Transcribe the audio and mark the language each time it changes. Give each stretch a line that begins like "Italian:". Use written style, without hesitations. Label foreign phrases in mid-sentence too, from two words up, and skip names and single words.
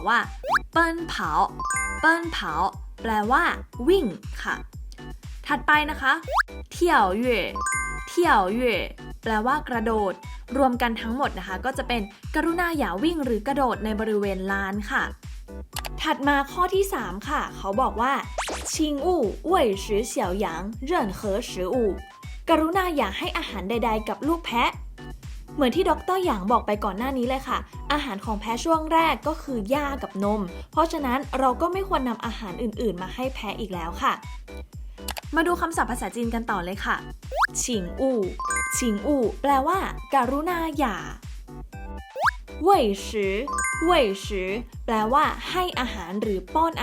Thai: ว่า
Chinese: 奔跑奔跑
Thai: แปลว่าวิ่งค่ะถัดไปนะคะ
Chinese: 跳跃跳跃
Thai: แปลว่ากระโดดรวมกันทั้งหมดนะคะก็จะเป็นกรุณาอย่าวิ่งหรือกระโดดในบริเวณลานค่ะถัดมาข้อที่3ค่ะเขาบอกว่า
Chinese: 请勿喂食小羊任何食物
Thai: กรุณาอย่าให้อาหารใดๆกับลูกแพะเหมือนที่ดร. หยางบอกไปก่อนหน้านี้เลยค่ะอาหารของแพะช่วงแรกก็คือหญ้ากับนมเพราะฉะนั้นเราก็ไม่ควรนำอาหารอื่นๆมาให้แพะอีกแล้วค่ะมาดูคำศัพท์ภาษาจีนกันต่อเลยค่ะ
Chinese: 请勿请勿
Thai: แปลว่าการุณาอย่า
Chinese: 喂食喂食
Thai: แปลว่าให้อาหารหรือป้อน